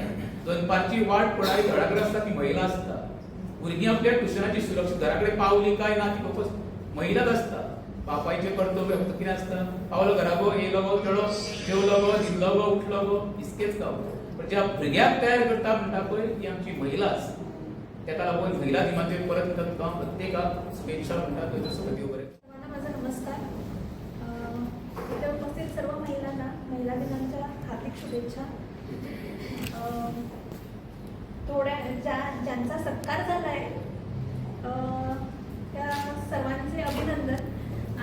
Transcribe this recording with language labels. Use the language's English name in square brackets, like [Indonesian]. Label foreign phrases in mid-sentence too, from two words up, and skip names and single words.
[Konkani] दनपारची वाट पळय घराकडे आसता ती महिला आसता. भुरगीं आपल्या ट्युशनाची सुरक्षीत घरा कडेन पावली काय ना ती फकत महिलाच आसता. बापायचें कर्तव्य फक्त कितें आसता, पावलो घरा गो, येयलो गो, चलो जेवलो गो, न्हिदलो गो, उठलो गो, इतकेंच काम. पण ज्या भुरग्याक तयार करता म्हणटा पळय ती आमची महिलाच. ताका लागून महिला दिनाचेर परत तुका प्रत्येकाक शुभेच्छा म्हणटा. तुजो सगळं देव बरें. [Marathi] माझा नमस्कार. इथे उपस्थित सर्व महिलांना महिला दिनाच्या हार्दिक शुभेच्छा. ज्यांचा सत्कार झाला आहे त्या सर्वांचे अभिनंदन.